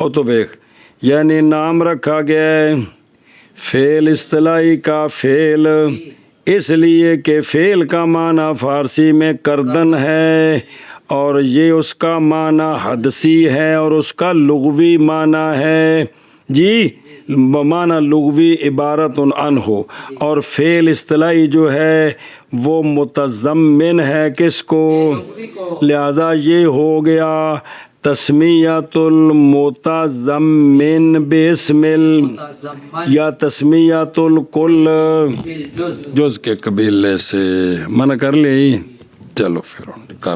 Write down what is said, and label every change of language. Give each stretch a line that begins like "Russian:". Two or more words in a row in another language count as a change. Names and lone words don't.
Urdu: او تو دیکھ، یعنی نام رکھا گیا ہے فعل اصطلاحی کا فعل، اس لیے کہ فعل کا معنی فارسی میں کردن ہے، اور یہ اس کا معنی حدثی ہے، اور اس کا لغوی معنی ہے جی معنی لغوی
Arabic: عبارت عنہ.
Urdu: اور فعل اصطلاحی جو ہے وہ متضمن ہے کس کو؟ لہذا یہ ہو گیا
Arabic: تسمیۃ المتضمن باسم
Urdu: یا
Arabic: تسمیۃ الکل بالجز.
Urdu: جز کے قبیلے سے. منع کر لی؟ چلو پھر کر